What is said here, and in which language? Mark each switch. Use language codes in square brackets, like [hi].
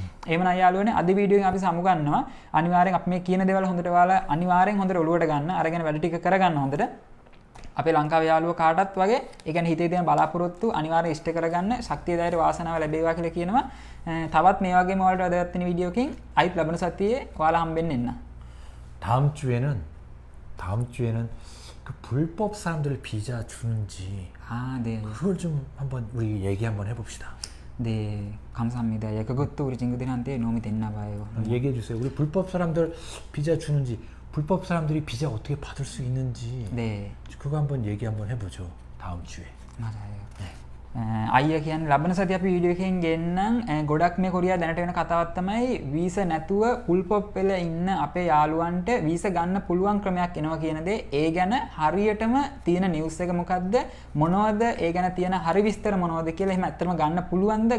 [si] එහෙමනම් යාළුවනේ අද වීඩියෝ එකෙන් අපි සමුගන්නවා. අනිවාර්යෙන් අපි මේ කියන දේවල් හොඳට ඔයාලා අනිවාර්යෙන් හොඳට ඔලුවට ගන්න. අරගෙන වැඩ ටික කරගන්න හොඳට. අපේ ලංකාවේ යාළුවෝ කාටත් වගේ ඒ කියන්නේ හිතේ තියෙන බලාපොරොත්තු අනිවාර්යෙන් ඉෂ්ට කරගන්න ශක්තිය ධෛර්ය වාසනාව ලැබේවා කියලා කියනවා. තවත් මේ වගේම ඔයාලට වැදගත් වෙන වීඩියෝ එකකින් අයිත් ලබන සතියේ ඔයාලා හම්බෙන්න එන්න. [ko] 다음 주에는 그 불법 사람들 비자 주는지 네. 그걸 좀 한번 우리 얘기 한번 해봅시다. 네, 감사합니다. 야, 그것도 우리 친구들한테 도움이 됐나 봐요. 얘기해 주세요. 우리 불법 사람들 비자 주는지, 불법 사람들이 비자 어떻게 받을 수 있는지. 네. 그거 한번 얘기 한번 해보죠. 다음 주에. 맞아요. 네. [si] අයිය කියන්නේ ලබන සතිය අපි වීඩියෝ එකකින් ගෙන්නම් ගොඩක් මේ කොරියා දැනට වෙන කතාවක් තමයි වීසා නැතුව ෆුල් පොප් වෙලා ඉන්න අපේ යාළුවන්ට වීසා ගන්න පුළුවන් ක්‍රමයක් එනවා කියන දේ. ඒ ගැන හරියටම තියෙන නිවුස් එක මොකද්ද? මොනවද ඒ ගැන තියෙන හරි විස්තර මොනවද කියලා එහෙම ඇත්තටම ගන්න පුළුවන්ද?